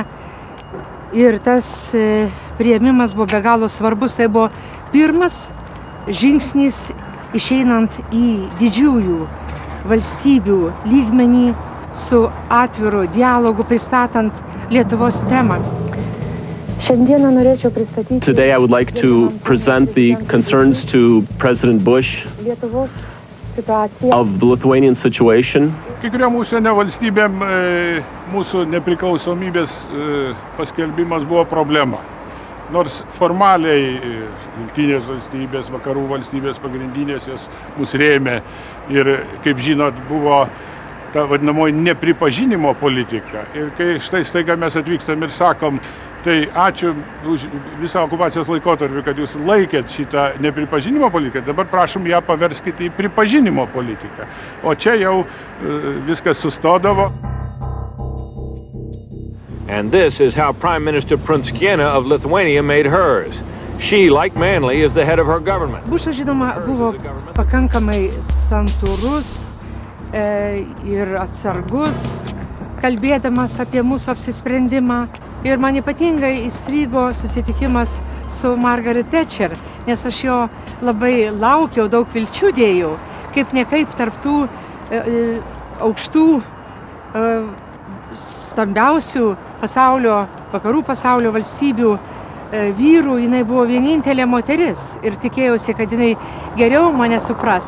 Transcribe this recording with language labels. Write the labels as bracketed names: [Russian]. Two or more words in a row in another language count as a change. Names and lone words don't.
[Lithuanian] Ir tas priėmimas buvo be galo svarbus. Tai buvo pirmas žingsnis išeinant į didžiųjų valstybių lygmenį su atviru dialogu pristatant Lietuvos temą. Šiandieną norėčiau pristatyti [English] Today I would like to present the concerns to President Bush of the Lithuanian situation. [Lithuanian] Kai kuriam užsienio valstybėm mūsų nepriklausomybės paskelbimas buvo problema. Nors formaliai Jungtinės valstybės, vakarų valstybės pagrindinės jas mus rėmė ir, kaip žinot, buvo ta vadinamoji nepripažinimo politika. Ir kai štai staiga mes atvykstam ir sakom, tai ačiū už visą okupacijos laikotarpį, kad jūs laikėt šitą nepripažinimo politiką, dabar prašom ją paverskite į pripažinimo politiką. O čia jau viskas sustodavo. [English] And this is how Prime Minister Prunskiene of Lithuania made hers. She, like Manley, is the head of her government. [Lithuanian] Bušas, žinoma, buvo pakankamai santūrus ir atsargus, kalbėdamas apie mūsų apsisprendimą. Ir man ypatingai įstrigo susitikimas su Margaret Thatcher, nes aš jo labai laukiau, daug vilčių dėjau, kaip nekaip tarptų aukštų, stambiausių pasaulio, vakarų pasaulio valstybių vyrų, jinai buvo vienintelė moteris ir tikėjausi, kad jinai geriau mane supras.